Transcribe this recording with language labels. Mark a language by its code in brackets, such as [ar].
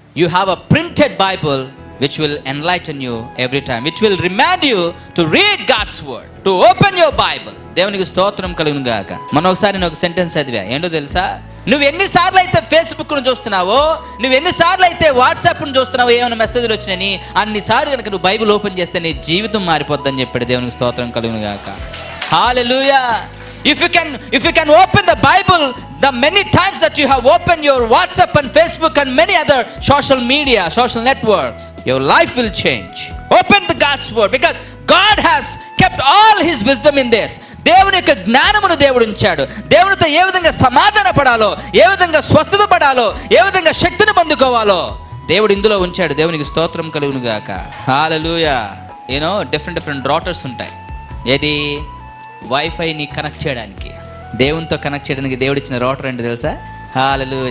[en] you have a printed Bible which will enlighten you every time, which will remind you to read God's word, to open your Bible. [te] దేవునికి స్తోత్రం కలుగును గాక. మనం ఒకసారి నేను ఒక సెంటెన్స్ చదివా, ఏంటో తెలుసా? నువ్వు ఎన్నిసార్లు అయితే ఫేస్బుక్ను చూస్తున్నావో, నువ్వు ఎన్నిసార్లు అయితే వాట్సాప్ను చూస్తున్నావో, ఏమైనా మెసేజ్లు వచ్చినాయని అన్నిసార్లు కనుక నువ్వు బైబిల్ ఓపెన్ చేస్తే నీ జీవితం మారిపోద్దని చెప్పాడు. దేవునికి స్తోత్రం కలుగును గాక. హల్లెలూయా. [en] If you can open the Bible the many times that you have opened your WhatsApp and Facebook and many other social media, social networks, your life will change. Open the God's word, because God has kept all his wisdom in this. [te] దేవుని యొక్క జ్ఞానమును దేవుడు ఉంచాడు. దేవునితో ఏ విధంగా సమాధాన పడాలో, ఏ విధంగా స్వస్థత పడాలో, ఏ విధంగా శక్తిని పొందుకోవాలో దేవుడు ఇందులో ఉంచాడు. దేవునికి స్తోత్రం కలుగును గాక. హల్లెలూయా. డిఫరెంట్ రౌటర్స్ ఉంటాయి. ఏది? వైఫైని కనెక్ట్ చేయడానికి, దేవునితో కనెక్ట్ చేయడానికి దేవుడు ఇచ్చిన రౌటర్ అంటే తెలుసా? హల్లెలూయా.